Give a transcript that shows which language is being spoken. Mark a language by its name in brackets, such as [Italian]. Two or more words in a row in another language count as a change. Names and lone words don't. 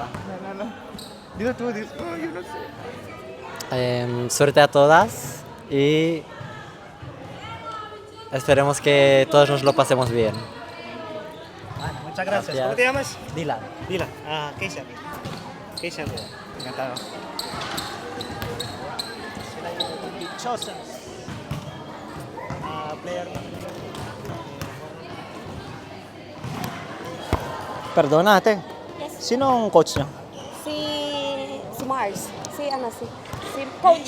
[Spanish] Dilo tú, dilo. No, yo no sé. Suerte a todas y esperemos que todos nos lo pasemos bien. Muchas gracias. Gracias. ¿Cómo te llamas? Dylan. Dila. Keisha. Keisha. Encantado. [Filipino] Sila yung Bichosas. [Spanish] Player. Perdona ate. [Filipino] Sino ang coach niyo? Si Mars. Si Coach.